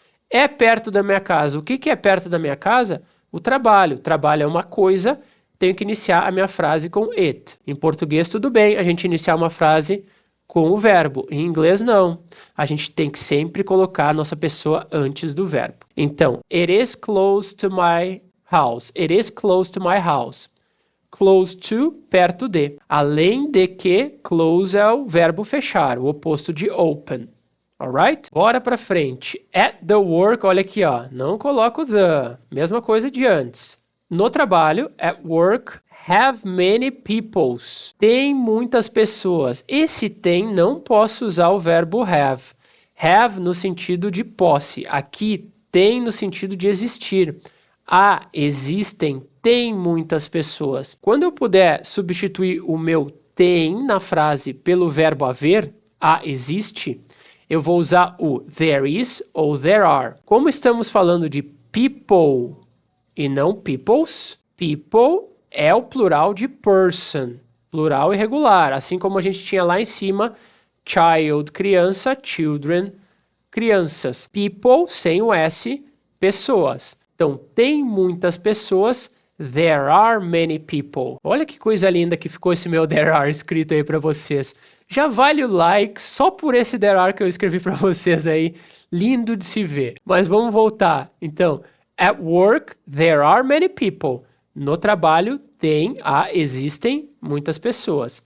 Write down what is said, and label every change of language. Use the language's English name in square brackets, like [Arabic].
[Portuguese] É perto da minha casa. O que é perto da minha casa? O trabalho. Trabalho é uma coisa, tenho que iniciar a minha frase com it. Em português, tudo bem a gente iniciar uma frase com o verbo. Em inglês, não. A gente tem que sempre colocar a nossa pessoa antes do verbo. [English] Então, it is close to my house. It is close to my house. Close to, [Portuguese] perto de. Além de que, close é o verbo fechar, o oposto de open. [English] Alright? [Portuguese] Bora pra frente. [English] At the work, [Portuguese] olha aqui, ó. Não coloco the. Mesma coisa de antes. No trabalho, [English] at work, have many peoples. [Portuguese] Tem muitas pessoas. Esse tem, não posso usar o verbo have. Have no sentido de posse. Aqui, tem no sentido de existir. Existem, tem muitas pessoas. Quando eu puder substituir o meu tem na frase pelo verbo haver, existe, eu vou usar o there is ou there are. Como estamos falando de people e não peoples, people é o plural de person, plural irregular, assim como a gente tinha lá em cima, child, criança, children, crianças. People, sem o S, pessoas. Então, tem muitas pessoas, [English] there are many people. [Portuguese] Olha que coisa linda que ficou esse meu there are escrito aí para vocês. Já vale o like só por esse there are que eu escrevi para vocês aí. Lindo de se ver. Mas vamos voltar. Então, [English] at work, there are many people. [Portuguese] No trabalho, existem muitas pessoas.